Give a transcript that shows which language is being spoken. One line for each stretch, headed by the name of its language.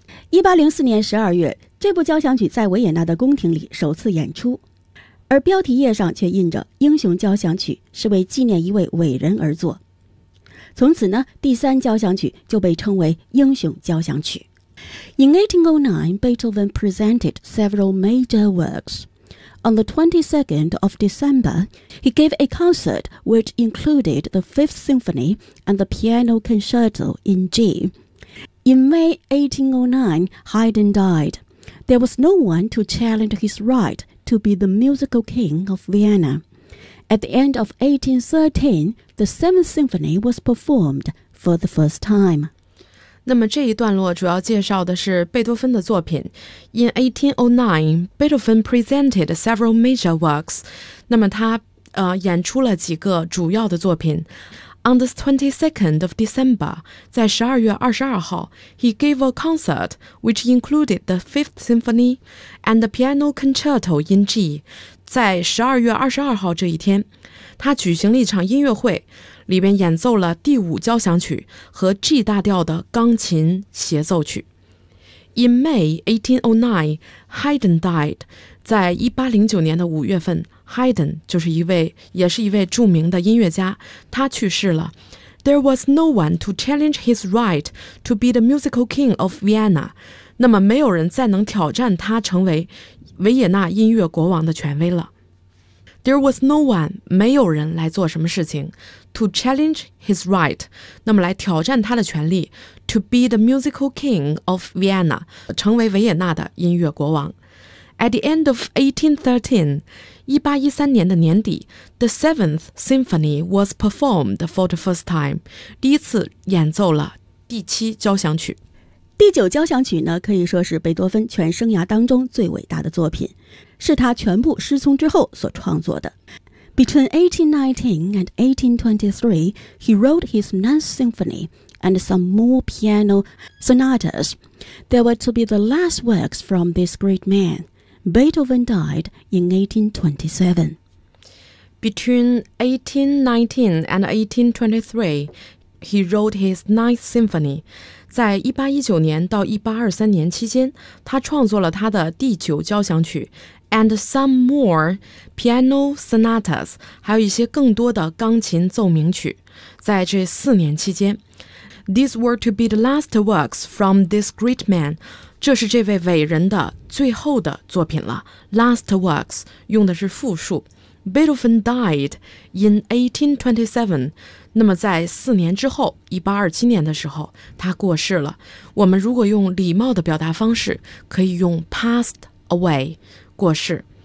Chinese: 1804年12月，这部交响曲在维也纳的宫廷里首次演出，而标题页上却印着英雄交响曲，是为纪念一位伟人而作。从此呢，第三交响曲就被称为英雄交响曲。
English: In 1809, Beethoven presented several major works. On the 22nd of December, he gave a concert which included the Fifth Symphony and the Piano Concerto in G. In May 1809, Haydn died. There was no one to challenge his right to be the musical king of Vienna. At the end of 1813, the Seventh Symphony was performed for the first time.
Chinese: 那么这一段落主要介绍的是贝多芬的作品。
English: In 1809, Beethoven presented several major works.
Chinese: 那么他演出了几个主要的作品。
English: On the 22nd of December,
Chinese: 在12月22号,
English: he gave a concert which included the Fifth Symphony and the Piano Concerto in G.
Chinese: 在12月22号这一天,他举行了一场音乐会,里面演奏了第五交响曲和 G 大调的钢琴协奏曲。
English: In May 1809, Haydn died.
Chinese: 在1809年的5月份,Haydn 就是一位也是一位著名的音乐家，他去世了。
English: There was no one to challenge his right to be the musical king of Vienna.
Chinese: 那么没有人再能挑战他成为维也纳音乐国王的权威了。
English: There was no one
Chinese: 没有人来做什么事情
English: to challenge his right
Chinese: 那么来挑战他的权利
English: to be the musical king of Vienna
Chinese: 成为维也纳的音乐国王。
English: At the end of 1813,
Chinese: 1813年的年底,
English: the Seventh Symphony was performed for the first time.
Chinese: 第一次演奏了第七交响曲。第九交响曲呢，可以说是贝多芬全生涯当中最伟大的作品，是他全部失聪之后所创作的。
English: Between 1819 and 1823, he wrote his Ninth Symphony and some more piano sonatas. They were to be the last works from this great man. Beethoven died in 1827. Between 1819 and 1823, he wrote his Ninth Symphony.
Chinese: 在1819年到1823年期间，他创作了他的第九交响曲
English: and some more piano sonatas,
Chinese: 还有一些更多的钢琴奏鸣曲。在这四年期间
English: These were to be the last works from this great man.
Chinese: 这是这位伟人的最后的作品了。
English: Last works
Chinese: 用的是复数。
English: Beethoven died in 1827.
Chinese: 那么在四年之后 ,1827 年的时候他过世了。我们如果用礼貌的表达方式可以用
English: passed away,
Chinese: 过世。